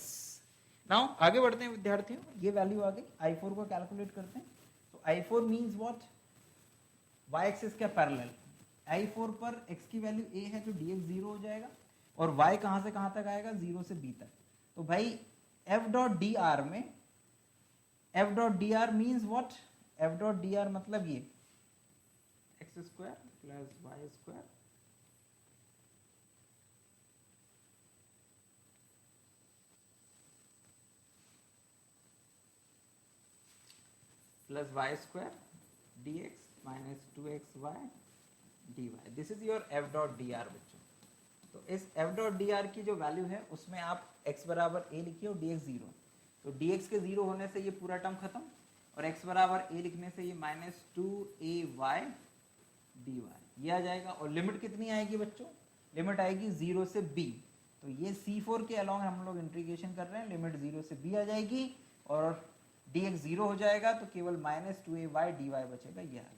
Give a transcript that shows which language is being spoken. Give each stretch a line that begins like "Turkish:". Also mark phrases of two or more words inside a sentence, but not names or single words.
Hindi: नाउ आगे बढ़ते हैं विद्यार्थियों, ये वैल्यू आ गई, I4 को कैलकुलेट करते हैं। तो I4
English: means what?
Hindi: y एक्सिस के पैरेलल, I4 पर x की वैल्यू a है तो dx 0 हो जाएगा, और y कहाँ से कहाँ तक आएगा? 0 से b तक। तो भाई f.dr में f.dr
English: means what?
Hindi: f.dr मतलब ये x² + y² plus y² dx minus 2xy dy,
English: this is your
Hindi: f.dr बच्चों। तो इस f.dr की जो वैल्यू है उसमें आप x बराबर a लिखिए और dx 0, तो dx के 0 होने से ये पूरा टर्म खत्म, और x बराबर a लिखने से ये -2ay dy ये आ जाएगा। और लिमिट कितनी आएगी बच्चों? लिमिट आएगी 0 से b, तो ये C4 के अलोंग हम लोग इंटीग्रेशन कर रहे हैं, लिमिट 0 से b आ जाएगी, और dx 0 हो जाएगा तो केवल -2ay dy बचेगा, ये आ गया।